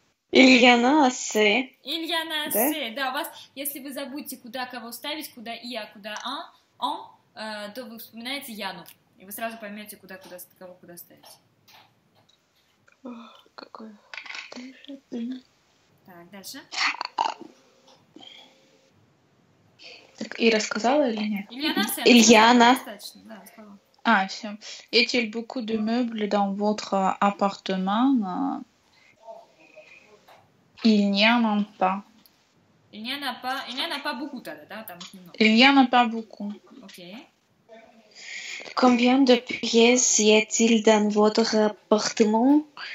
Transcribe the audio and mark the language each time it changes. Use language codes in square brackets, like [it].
[fr] Ильяна assez. Ильяна assez. [ru] Да, у вас, если вы забудете, куда кого ставить, куда и, а куда он, то вы вспоминаете Яну. И вы сразу поймете, кого куда ставить. Какой? Так, дальше. Так, и рассказала или нет? Ильяна. Достаточно, да, рассказала. Все. [fr] Y a-t-il beaucoup de meubles dans votre appartement? Il n'y en a pas. Il n'y en a pas beaucoup [ru] тогда, да? Там их немного. [fr] Il n'y en a pas beaucoup. [ru] Окей. [fr] Combien de pièces y a-t-il dans votre appartement?